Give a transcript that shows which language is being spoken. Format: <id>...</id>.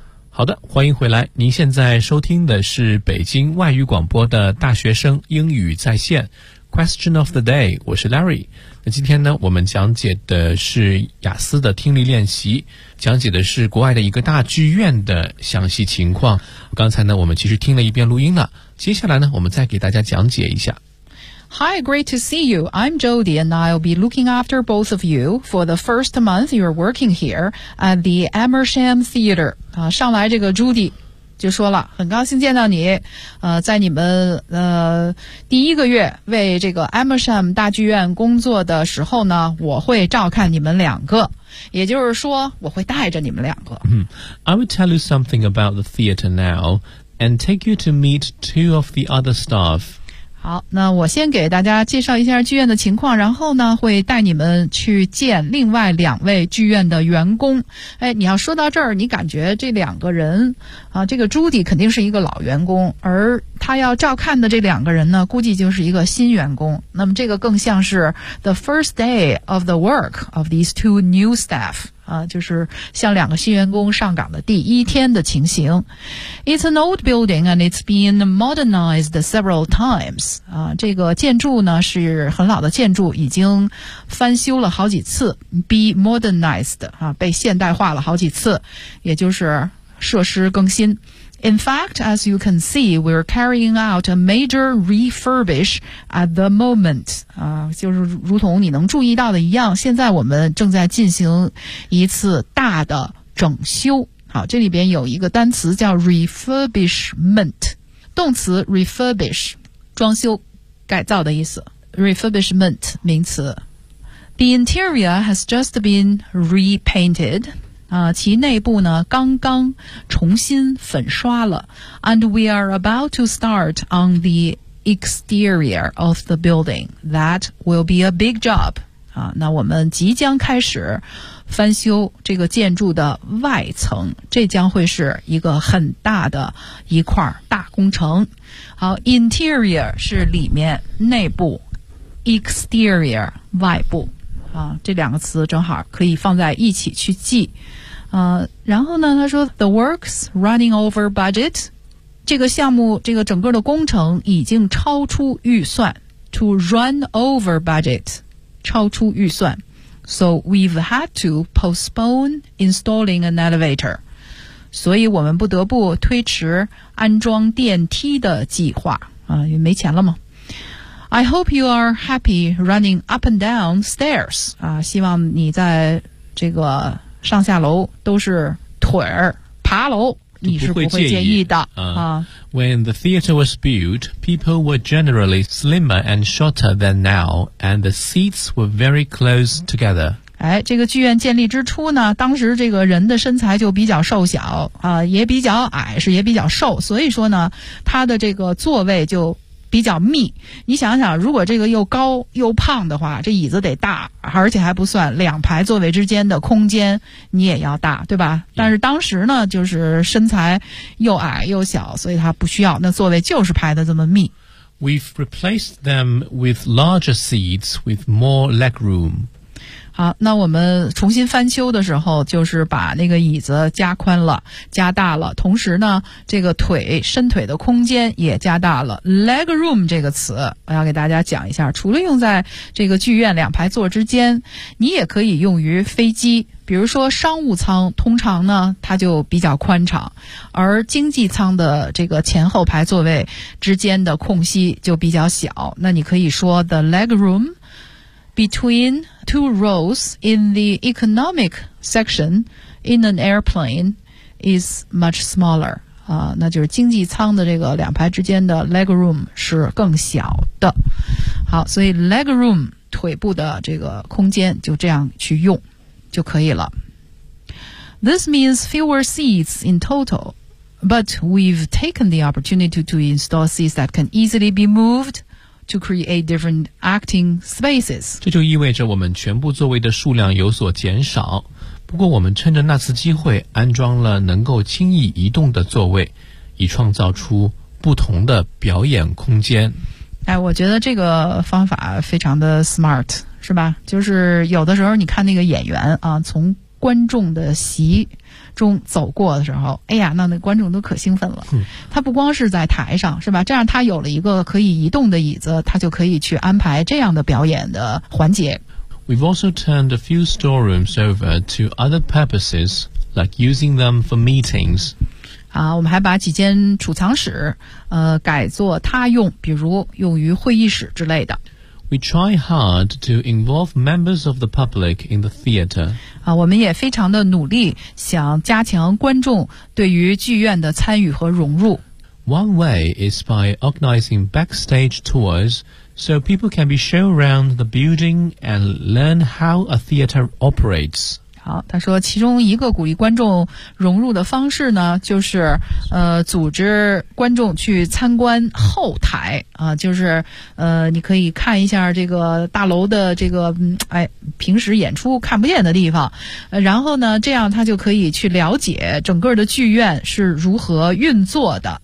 <zh>好的，欢迎回来，您现在收听的是北京外语广播的大学生英语在线 Question of the day， 我是 Larry。那今天呢，我们讲解的是雅思的听力练习，讲解的是国外的一个大剧院的详细情况。刚才呢，我们其实听了一遍录音了，接下来呢，我们再给大家讲解一下。</zh> <en>Hi, great to see you. I'm Jody, and I'll be looking after both of you for the first month you're working here at the Amersham Theater.</en> <zh>上来这个 Judy 就说了，很高兴见到你，在你们第一个月为这个 Amersham 大剧院工作的时候呢，我会照看你们两个，也就是说我会带着你们两个。</zh> <en>I will tell you something about the theater now and take you to meet two of the other staff.</en> <zh>好，那我先给大家介绍一下剧院的情况，然后呢会带你们去见另外两位剧院的员工。哎，你要说到这儿，你感觉这两个人啊，这个朱迪肯定是一个老员工，而他要照看的这两个人呢，估计就是一个新员工。那么这个更像是</zh> <en>the first day of the work of these two new staff。</en> <zh>就是像两个新员工上岗的第一天的情形。</zh> <en>It's an old building and it's been modernized several times.</en> <zh>这个建筑呢是很老的建筑，已经翻修了好几次。</zh> <en>Be modernized,</en> <zh>被现代化了好几次，也就是设施更新。</zh> <en>In fact, as you can see, we're carrying out a major refurbish at the moment.</en> <zh>就是如同你能注意到的一样，现在我们正在进行一次大的整修。好，这里边有一个单词叫 refurbishment， 动词 refurbish， 装修改造的意思。</zh> <en>refurbishment，</en> <zh>名词。</zh> <en>The interior has just been repainted.</en> <zh>其内部呢刚刚重新粉刷了。</zh> <en>And we are about to start on the exterior of the building. That will be a big job.</en> <zh>那我们即将开始翻修这个建筑的外层，这将会是一个很大的一块大工程。好， interior 是里面，内部， exterior 外部。这两个词正好可以放在一起去记。然后呢他说</zh> <en>The work's running over budget，</en> <zh>这个项目这个整个的工程已经超出预算。</zh> <en>To run over budget，</en> <zh>超出预算。</zh> <en>So we've had to postpone installing an elevator，</en> <zh>所以我们不得不推迟安装电梯的计划。没钱了吗？</zh> <en>I hope you are happy running up and down stairs.</en> <zh>希望你在这个上下楼都是腿儿爬楼，你是不会介意的。</zh> <en>When the theater was built, people were generally slimmer and shorter than now, and the seats were very close together.</en> <zh>这个剧院建立之初呢，当时这个人的身材就比较瘦小，也比较矮，是也比较瘦，所以说呢，他的这个座位就比较密。你想想，如果这个又高又胖的话，这椅子得大，而且还不算两排座位之间的空间你也要大，对吧？但是当时呢，就是身材又矮又小，所以他不需要，那座位就是排得这么密。</zh> <en>We've replaced them with larger seats with more leg room.</en> <zh>好，那我们重新翻修的时候，就是把那个椅子加宽了，加大了，同时呢，这个腿，伸腿的空间也加大了。 Leg room 这个词，我要给大家讲一下，除了用在这个剧院两排座之间，你也可以用于飞机。比如说商务舱，通常呢，它就比较宽敞，而经济舱的这个前后排座位之间的空隙就比较小。那你可以说</zh> <en>the leg room between two rows in the economic section in an airplane is much smaller.</en> <zh>那就是经济舱的这个两排之间的 leg room 是更小的。好，所以 leg room 腿部的这个空间就这样去用就可以了。</zh> <en>This means fewer seats in total, but we've taken the opportunity to install seats that can easily be movedTo create different acting spaces.</en> <zh>这就意味着我们全部座位的数量有所减少。不过我们趁着那次机会安装了能够轻易移动的座位，以创造出不同的表演空间。我觉得这个方法非常的 smart, 是吧？就是有的时候你看那个演员啊，从观众的席中走过的时候，那观众都可兴奋了。他不光是在台上，是吧？这样他有了一个可以移动的椅子，他就可以去安排这样的表演的环节。</zh> <en>We've also turned a few storerooms over to other purposes, like using them for meetings.</en> <zh>我们还把几间储藏室改作他用，比如用于会议室之类的。</zh> <en>We try hard to involve members of the public in the theater.</en> <zh>我们也非常的努力想加强观众对于剧院的参与和融入。</zh> <en>One way is by organizing backstage tours so people can be shown around the building and learn how a theater operates.</en> <zh>好，他说其中一个鼓励观众融入的方式呢，就是组织观众去参观后台。就是你可以看一下这个大楼的这个平时演出看不见的地方，然后呢这样他就可以去了解整个的剧院是如何运作的。</zh>